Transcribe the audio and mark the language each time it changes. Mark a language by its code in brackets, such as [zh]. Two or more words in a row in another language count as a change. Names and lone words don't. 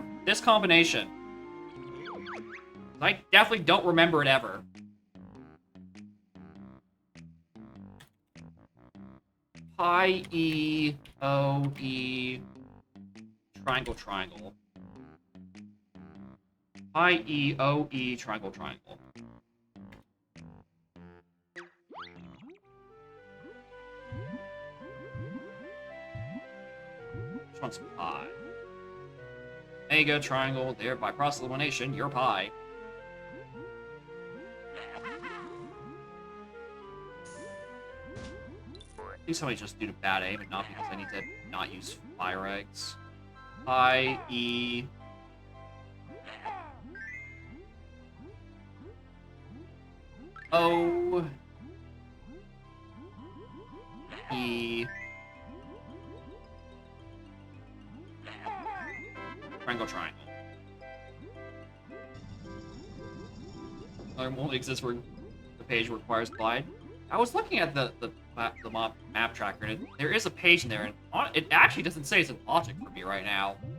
[en] This combination. I definitely don't remember it ever. Pi E O E triangle triangle. Pi E O E triangle triangle. Which one's pi? Mega triangle, there by process elimination, you're pi. I think somebody just due to bad aim and not because I need to not use fire eggs. I, E... O... E... Triangle, triangle. There only exists where the page requires glide. I was looking at the map tracker, and there is a page in there, and it actually doesn't say it's in logic for me right now.